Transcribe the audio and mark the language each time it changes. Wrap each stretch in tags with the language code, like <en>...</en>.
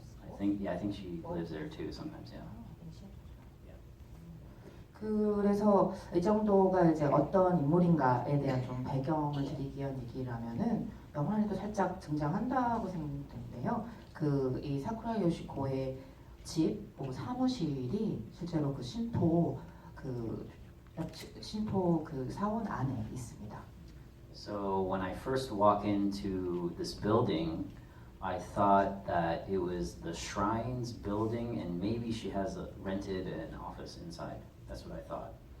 <en>I think she lives there too sometimes. Yeah.</en> <ko>그래서 이 정도가 이제 어떤 인물인가에 대한 좀 배경을 드리기 위한 얘기라면은 영화에도 살짝 등장한다고 생각되는데요. 그 이 사쿠라 요시코의 집, 사무실이 실제로 그 신토 그 사원 안에 있습니다.</ko> <en>So when I first walk into this building, I thought that it was the shrine's building, and maybe she has rented an office inside. That's what I thought.</en>